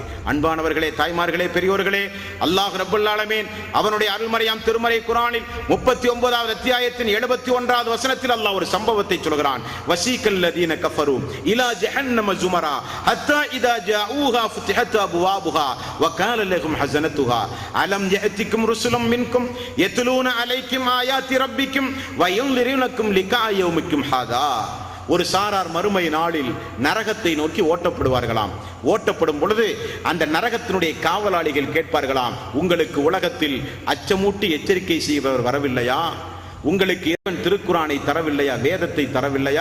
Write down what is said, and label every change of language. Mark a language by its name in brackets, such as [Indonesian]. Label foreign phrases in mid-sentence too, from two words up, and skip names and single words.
[Tamil] அன்பானவர்களே, தாய்மார்களே, பெரியோர்களே, [Arabic] الله رب العالمين [Tamil] அவனுடைய அருள்மறையாம் திருமறை குர்ஆனில் 39வது அத்தியாயத்தின் 71வது வசனத்தில் அல்லாஹ் ஒரு சம்பவத்தை சொல்கிறான். [Arabic] وسيق الذين كفروا إلى جهنم زمرا حتى إذا جاءوها فتحت أبوابها وقال لهم حزنتها ألم يأتكم رسل منكم يتلون عليكم آيات ربكم وينذرونكم لقاء يومكم هذا. [Tamil] ஒரு சாரார் மறுமை நாளில் நரகத்தை நோக்கி ஓட்டப்படுவார்களாம். ஓட்டப்படும் பொழுது அந்த நரகத்தினுடைய காவலாளிகள் கேட்பார்களாம், உங்களுக்கு உலகத்தில் அச்சமூட்டி எச்சரிக்கை செய்பவர் வரவில்லையா? உங்களுக்கு இறைவன் திருக்குரானை தரவில்லையா? வேதத்தை தரவில்லையா?